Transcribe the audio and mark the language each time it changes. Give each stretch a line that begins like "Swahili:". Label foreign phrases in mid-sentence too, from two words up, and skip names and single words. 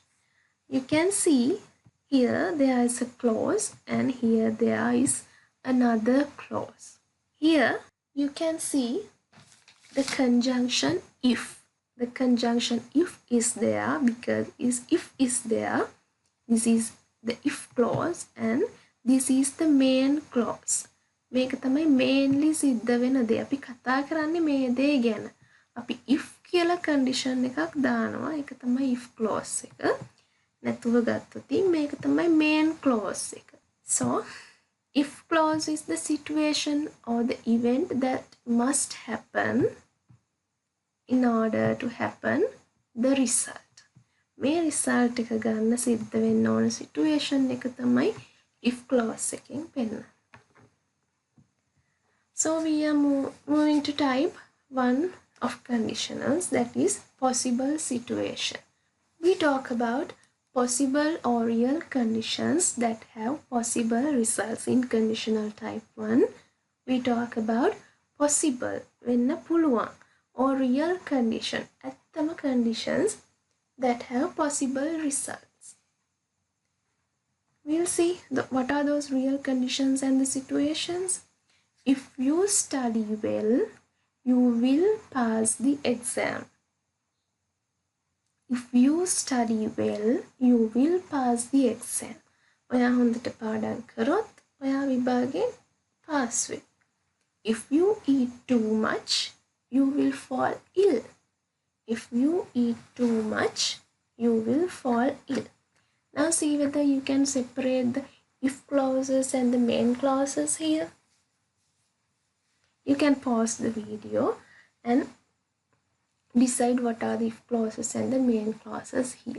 English: You can see here there is a clause and here there is another clause. Here you can see the conjunction if. The conjunction if is there because if is there. This is the if clause and this is the main clause.
Sinhala: මේක තමයි mainly සිද්ධ වෙන දේ. අපි කතා කරන්නේ මේ දේ ගැන. අපි if කියලා condition එකක් දානවා. ඒක තමයි if clause එක. නැතුව ගත්තොත් මේක තමයි main clause එක.
English: So if clause is the situation or the event that must happen in order to happen the result.
Sinhala: මේ result එක ගන්න සිද්ධ වෙන්න ඕන situation එක තමයි if clause එකෙන් පෙන්නන.
English: So we are moving to type 1 of conditionals, that is possible situation. We talk about possible or real conditions that have possible results in conditional type 1. We talk about possible
Sinhala: වෙන්න පුළුවන්
English: or real condition ඇත්තම conditions that have possible results. We'll see what are those real conditions and the situations. If you study well, you will pass the exam. If you study well, you will pass the exam.
Sinhala: ඔයා හොඳට පාඩම් කරොත් ඔයා විභාගයෙන් pass වෙයි.
English: If you eat too much, you will fall ill. If you eat too much, you will fall ill. Now see whether you can separate the if clauses and the main clauses here. You can pause the video and decide what are the if clauses and the main clauses here.